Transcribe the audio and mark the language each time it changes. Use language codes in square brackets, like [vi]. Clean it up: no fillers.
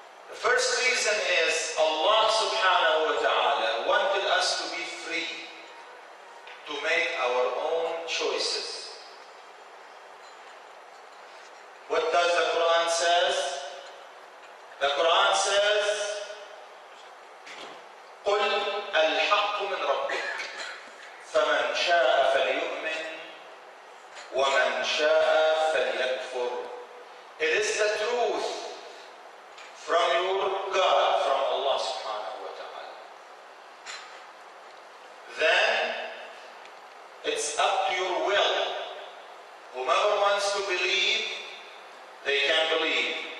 [en] The first reason is Allah subhanahu wa ta'ala wanted us to be free, to make our own choices. What does the Quran says? The Quran says, [ar] قُلْ الْحَقُّ مِنْ رَبِّكَ فَمَنْ شَاءَ فَلْيُؤْمِنْ وَمَنْ شَاءَ فَلْيَكْفُرْ. [en] It is the truth from your God, from Allah subhanahu wa ta'ala. Then it's up to your will. Whomever wants to believe, they can believe.